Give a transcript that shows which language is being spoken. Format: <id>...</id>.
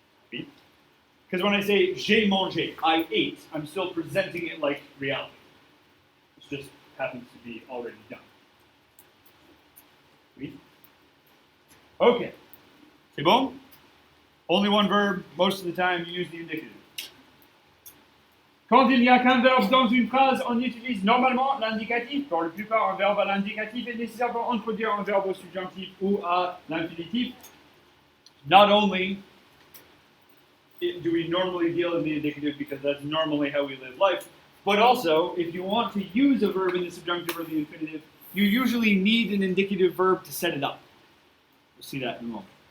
<en>Because when I say</en> <fr>j'ai mangé,</fr> <en>I ate, I'm still presenting it like reality. It just happens to be already done.</en> <fr>Oui? Okay. C'est bon?</fr> <en>Only one verb, most of the time you use the indicative.</en> <fr>Quand il n'y a qu'un verbe dans une phrase, on utilise normalement l'indicatif. Pour la plupart, un verbe à l'indicatif est nécessaire pour introduire un verbe au subjonctif ou à l'infinitif.</fr> <en>Not only do we normally deal in the indicative because that's normally how we live life, but also, if you want to use a verb in the subjunctive or the infinitive, you usually need an indicative verb to set it up. We'll see that in a moment.</en>